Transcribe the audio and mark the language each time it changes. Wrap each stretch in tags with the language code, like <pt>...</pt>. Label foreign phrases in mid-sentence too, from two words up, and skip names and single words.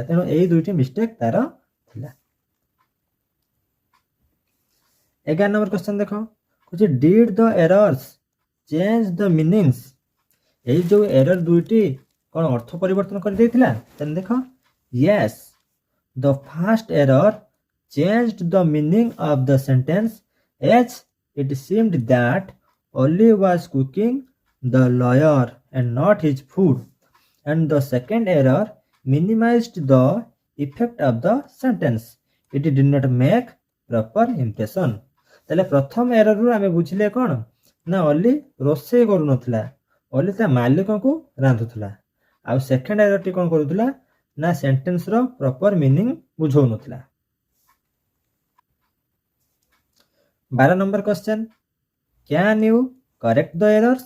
<or>ତେଣୁ ଏଇ ଦୁଇଟି ମିଷ୍ଟେକ୍ ତାର ଥିଲା।</or> <en>11 number question</en> <or>ଦେଖ, କହୁଛି</or> <en>did the errors change the meanings.</en> <or>ଏଇ ଯୋଉ ଏରର ଦୁଇଟି କ'ଣ ଅର୍ଥ ପରିବର୍ତ୍ତନ କରିଦେଇଥିଲା? ତାହେଲେ ଦେଖ,</or> <en>yes the first error changed the meaning of the sentence as it seemed that Oli was cooking the lawyer and not his food, and the second error minimized the effect of the sentence. It did not make proper impression.</en> <or>ତାହେଲେ ପ୍ରଥମ ଏରରରୁ ଆମେ ବୁଝିଲେ କ'ଣ ନା ଅଲି ରୋଷେଇ କରୁନଥିଲା, ଅଲି ତା ମାଲିକଙ୍କୁ ରାନ୍ଧୁଥିଲା। ଆଉ ସେକେଣ୍ଡ ଏରରଟି କ'ଣ କରୁଥିଲା ନା ସେଣ୍ଟେନ୍ସର</or> <en>proper meaning</en> <or>ବୁଝଉନଥିଲା।</or> <en>12 number question, can you correct the errors?</en>